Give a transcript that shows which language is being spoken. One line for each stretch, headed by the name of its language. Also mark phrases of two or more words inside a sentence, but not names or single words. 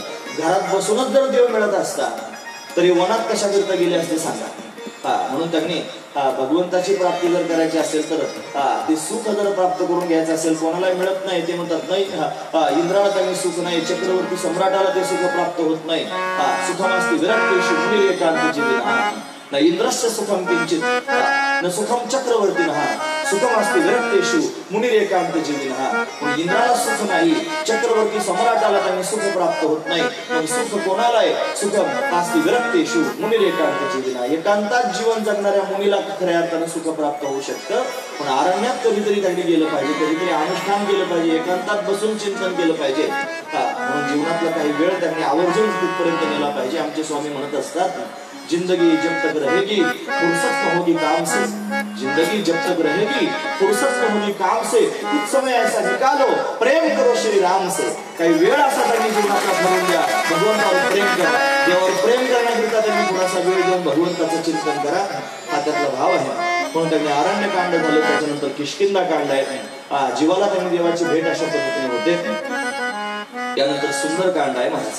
Marathi: घरात बसूनच जर देव मिळत असता तरी वनात कशा करता गेले असते सांगा. म्हणून त्यांनी भगवंताची प्राप्ती जर करायची असेल तर ते सुख जर प्राप्त करून घ्यायचं असेल, कोणाला मिळत नाही ते म्हणतात नाही इंद्राला त्यांनी सुख नाही, चक्रवर्ती सम्राटाला ते सुख प्राप्त होत नाही.
Sanskrit: सुखमास्ती विराट मुनी एकांतची न इंद्रस्य सुखम किंचित न सुखम चक्रवर्तीनः सुखमास्ती विरक्तेषु मुनिरेकांत जीविनः.
Marathi: इंद्राला सुख नाही, चक्रवर्ती सम्राटाला त्यांनी सुख प्राप्त होत नाही. मग सुख कोणाला आहे.
Sanskrit: सुखम आस्ती विरक्तेषु मुनिरेकांत जीविनः.
Marathi: एकांतात जीवन जगणाऱ्या मुनीला खऱ्या अर्थानं सुख प्राप्त होऊ शकतं. पण अरण्यात कधीतरी त्यांनी गेलं पाहिजे, कधीतरी अनुष्ठान केलं पाहिजे, एकांतात बसून चिंतन केलं पाहिजे. म्हणून जीवनातला काही वेळ त्यांनी आवर्जून तिथपर्यंत नेला पाहिजे. आमचे स्वामी म्हणत असतात,
Hindi: जिंदगी जब तक रहेगी फुर्सत न होगी काम से. जिंदगी जब तक रहेगी फुर्सत न होगी काम से. कुछ समय ऐसा निकालो प्रेम करो श्री राम से.
Marathi: काही वेळ असा त्यांनी जीवनाचा भरून द्या, भगवंतावर प्रेम करा. देवावर प्रेम करण्याकरिता त्यांनी थोडासा वेळ देऊन भगवंताचं चिंतन करा. हा त्यातला भाव आहे. म्हणून त्यांनी अरण्यकांड झालं, त्याच्यानंतर किष्किंधा कांड आहे. जीवाला त्यांनी देवाची भेट अशा पद्धतीने होते. त्यानंतर सुंदरकांड आहे महाराज.